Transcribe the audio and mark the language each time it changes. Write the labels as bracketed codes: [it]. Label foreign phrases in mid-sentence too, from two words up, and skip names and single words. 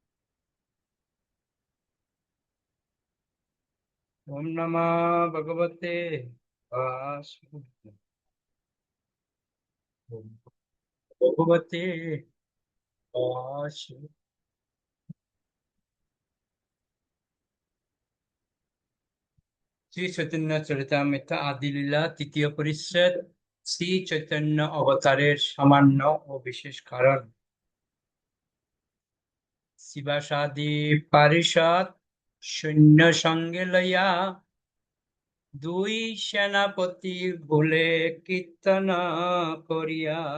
[sa] ओम नमः भगवते वासुदेवाय ओम भगवते वासुदेवाय। [bn] श्री चैतन्य चरितामृत आदि लीला तृतीय परिच्छेद শ্রী চৈতন্য অবতারের সামান্য ও বিশেষ কারণ। শিবাসাদি পারিষদ সৈন্য সঙ্গে লইয়া দুই সেনাপতি বলে কীর্তন করিয়া।